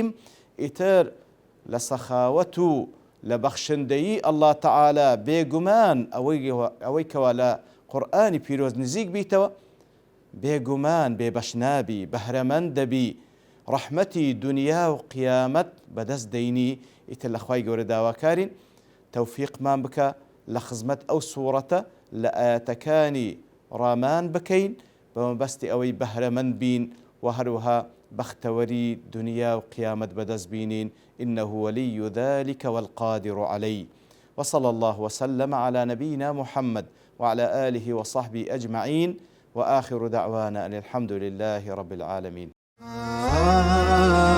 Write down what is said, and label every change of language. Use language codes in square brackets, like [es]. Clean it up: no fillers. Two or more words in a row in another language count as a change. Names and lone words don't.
[ckb] ئیتر لە سەخاوەت و لە بەخشندەیی ئەڵڵا تەعالا بێگومان ئەوەی کەوا لە قورئانی پیرۆز نزیک بیتەوە بێگومان بێبەش نابی، بەهرەمەند دەبی، ڕەحمەتی دنیا و قیامەت بەدەست دەینی. ئیتر لە خوای گەورە داواکارین تەوفیقمان بکە لە خزمەت ئەو سوورەتە لە ئاەتەکانی ڕامان بکەین بە مەبەستی ئەوەی بەهرەمەند بین و هەروەها بەختەوەری دنیا و قیامەت بەدەست بینین. [ar] إنه ولي ذلك والقادر عليه. وصلى الله وسلم على نبينا محمد وعلى آله وصحبه أجمعين، وآخر دعوانا أن الحمد لله رب العالمين.